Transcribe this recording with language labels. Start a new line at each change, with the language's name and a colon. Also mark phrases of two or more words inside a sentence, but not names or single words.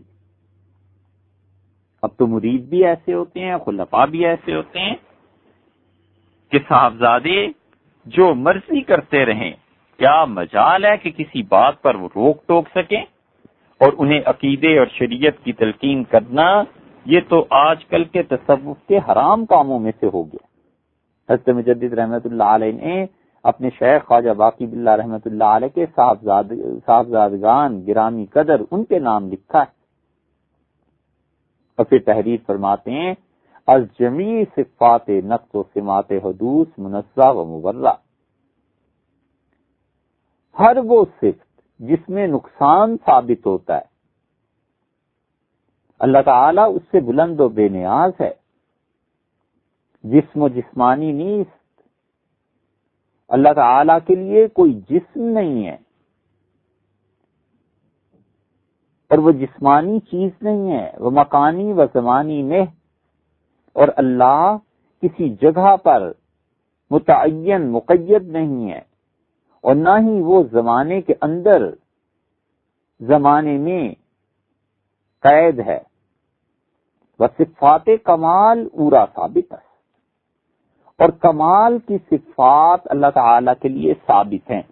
Urdu: اب تو مرید بھی ایسے ہوتے ہیں، خلفاء بھی ایسے ہوتے ہیں کہ صاحبزادے جو مرضی کرتے رہیں، کیا مجال ہے کہ کسی بات پر وہ روک ٹوک سکیں، اور انہیں عقیدے اور شریعت کی تلقین کرنا یہ تو آج کل کے تصوف کے حرام کاموں میں سے ہو گیا۔ حضرت مجدد رحمت اللہ علیہ نے اپنے شیخ خواجہ باقی باللہ رحمت اللہ علیہ کے صاحبزادگان گرامی قدر ان کے نام لکھا ہے، اور پھر تحریر فرماتے ہیں
Persian: از جمیع صفات نقص و سمات حدوث منزہ و مبرہ،
Urdu: ہر وہ صفت جس میں نقصان ثابت ہوتا ہے اللہ تعالیٰ اس سے بلند و بے نیاز ہے۔
Persian: جسم و جسمانی نیست،
Urdu: اللہ تعالیٰ کے لیے کوئی جسم نہیں ہے اور وہ جسمانی چیز نہیں ہے، وہ مکانی و زمانی میں، اور اللہ کسی جگہ پر متعین مقید نہیں ہے، اور نہ ہی وہ زمانے کے اندر زمانے میں قید ہے۔
Persian: وصفات کمال اورا ثابت
Urdu: ہے، اور کمال کی صفات اللہ تعالی کے لیے ثابت ہیں.